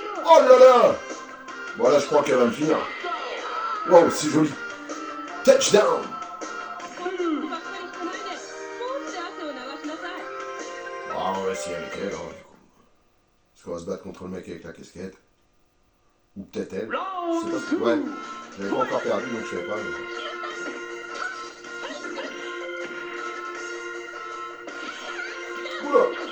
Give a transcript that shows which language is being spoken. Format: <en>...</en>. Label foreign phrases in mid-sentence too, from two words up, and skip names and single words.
<fr>Oh là là! Bon là je crois qu'elle va me finir. Wow, c'est joli. Touchdown!</fr> <ja>ばっかりしてないでスポーツで汗を流しなさい</ja> <fr>Ah on va essayer avec elle, hein, du coup. Parce qu'on va se battre contre le mec avec la casquette. Ou peut-être elle. Je sais pas si... Ouais. J'avais pas encore perdu donc je savais pas. Mais... Oula!</fr>